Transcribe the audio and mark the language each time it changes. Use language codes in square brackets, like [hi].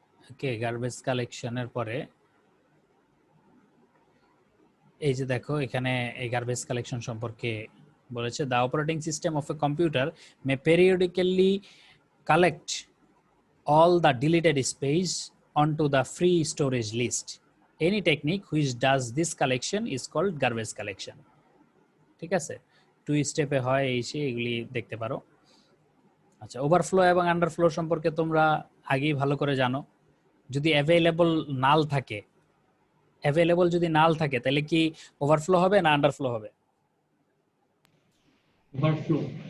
[bn] ওকে, garbage কালেকশনের পরে এই যে দেখো এখানে এই গার্বেজ কালেকশন সম্পর্কে বলেছে, [en] The operating system of a computer may periodically collect all the deleted space onto the free storage list. Any technique which does this collection is called garbage collection. [bn] ঠিক আছে, টু স্টেপে হয় এই সে এগুলি দেখতে পারো। আচ্ছা, ওভারফ্লো এবং আন্ডারফ্লো সম্পর্কে তোমরা আগেই ভালো করে জানো। যদি অ্যাভেলেবল নাল থাকে, অ্যাভেলেবল যদি নাল থাকে তাহলে কি ওভারফ্লো হবে না আন্ডারফ্লো হবে? ওভারফ্লো।